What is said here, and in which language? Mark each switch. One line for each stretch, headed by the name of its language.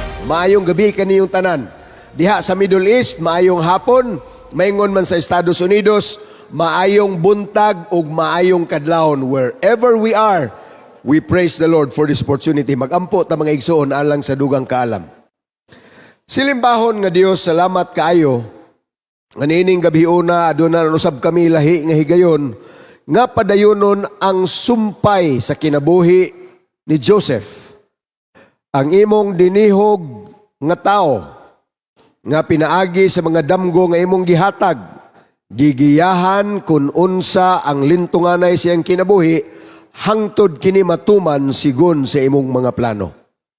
Cebuano: Maayong gabi kaniyong tanan. Diha sa Middle East, maayong hapon, maingon man sa Estados Unidos, maayong buntag ug maayong kadlawon.
English: Wherever we are, we praise the Lord for this opportunity.
Cebuano: Magampo ta mga igsoon alang sa dugang kaalam. Silimbahon nga Dios, salamat kaayo. Anining gabi una aduna usab kami lahi nga higayon nga padayonon ang sumpay sa kinabuhi ni Joseph. Ang imong dinihog nga tao nga pinaagi sa mga damgo nga imong gihatag, gigiyahan kun unsa ang lintunganay siyang kinabuhi hangtod kini matuman sigon sa imong mga plano.